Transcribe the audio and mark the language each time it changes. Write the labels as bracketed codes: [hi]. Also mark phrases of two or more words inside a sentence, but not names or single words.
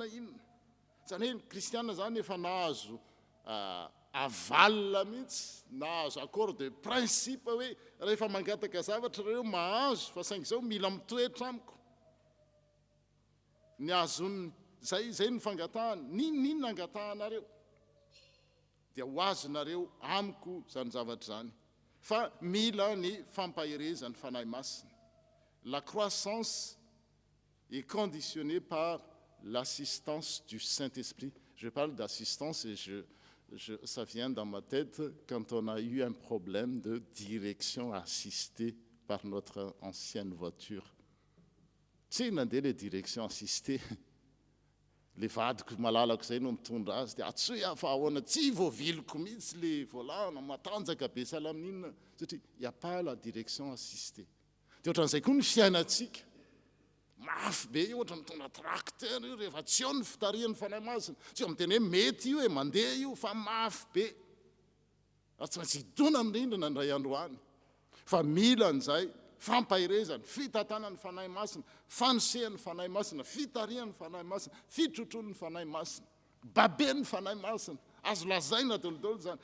[mg] Zany hoe kristiana zany efa nahazo avalina mihitsy, nahazo [fr] accord de principe [mg] hoe rehefa mangataka zavatra reo mahazo fa saingy zao mila mitoetra amiko. Ny azony zay ny fangatahana, ninona angatahanareo dia ho azonareo amiko zany zavatra zany. Fa mila ny fampahirezany fanahy masina. [fr] La croissance est conditionnée par l'assistance du Saint-Esprit. Je parle d'assistance et ça vient dans ma tête quand on a eu un problème de direction assistée par notre ancienne voiture. [mg] Tsy nandeha le [fr] direction assistée. [mg] Le vadiko malalako zay no mitondra azy dia atsoy afa ahoana tsy voaviloko mihitsy le volana matanjaka be salaminina satria [fr] il y a pas la direction assistée. [mg] Dia ohatran'izay koa ny fiainantsika. Mafy be io ohatra mitondra tracteur io rehefa tsy eo ny fitarihan'ny fanahy masina. Tsy eo miteny hoe mety io mandeha io fa mafy be. Tsy maintsy hidona amin'ny rindrina indray andro any. Fa mila an'izay fampahirezany, fitantanany fanahy masina, fanosehany fanahy masina, fitarihan'ny fanahy masina, fitrotrony fanahy masina, baben'ny fanahy masina, azo lazaina dolodolo zany.